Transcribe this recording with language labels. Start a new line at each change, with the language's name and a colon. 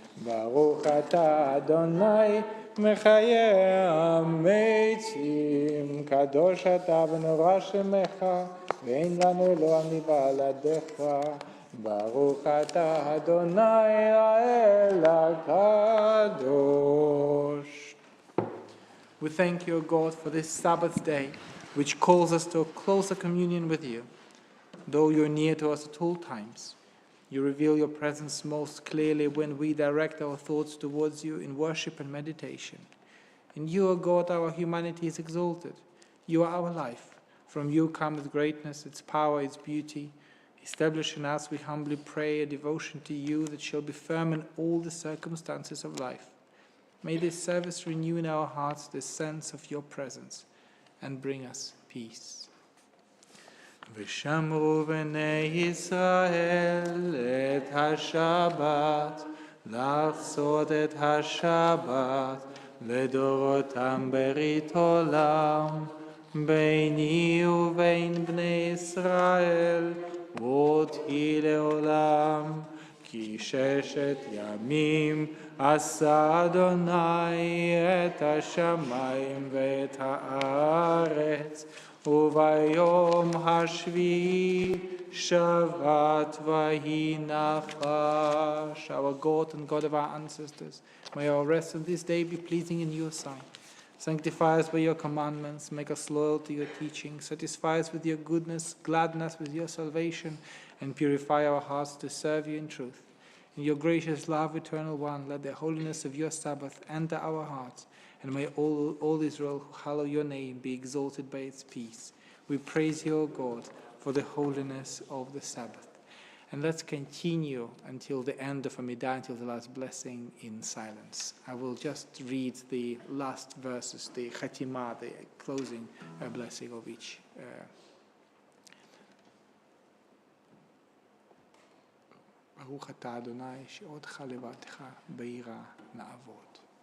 Hebrew: ברוך אתה אדוני מחיי המתים, קדוש אתה ונורא שמך, ואין לנו אלוה מבלעדיך. ברוך אתה אדוני האל הקדוש.
English: We thank you, O God, for this Sabbath day, which calls us to a closer communion with you. Though you're near to us at all times, you reveal your presence most clearly when we direct our thoughts towards you in worship and meditation. In you, O God, our humanity is exalted. You are our life. From you cometh greatness, its power, its beauty. Establish in us, we humbly pray, a devotion to you that shall be firm in all the circumstances of life. May this service renew in our hearts the sense of your presence and bring us peace.
Hebrew: ושמרו בני ישראל את השבת, לעשות את השבת לדורותם ברית עולם, ביני ובין בני ישראל עוד היא לעולם. כי 6 ימים עשה אדוני את השמיים ואת הארץ, וביום השביעי שבת ויהי נחש.
English: Our God and God of our ancestors, may our rest on this day be pleasing in your sight. Sanctify us by your commandments, make us loyal to your teaching, satisfy us with your goodness, gladden us with your salvation, and purify our hearts to serve you in truth. In your gracious love, Eternal One, let the holiness of your Sabbath enter our hearts, and may all Israel who hallow your name be exalted by its peace. We praise you, O God, for the holiness of the Sabbath. And let's continue until the end of Amidah, until the last blessing, in silence. I will just read the last verses, the Chatimah, the closing blessing of each.
Hebrew: ברוך אתה אדוני שעודך לבדך ביראה נעבוד.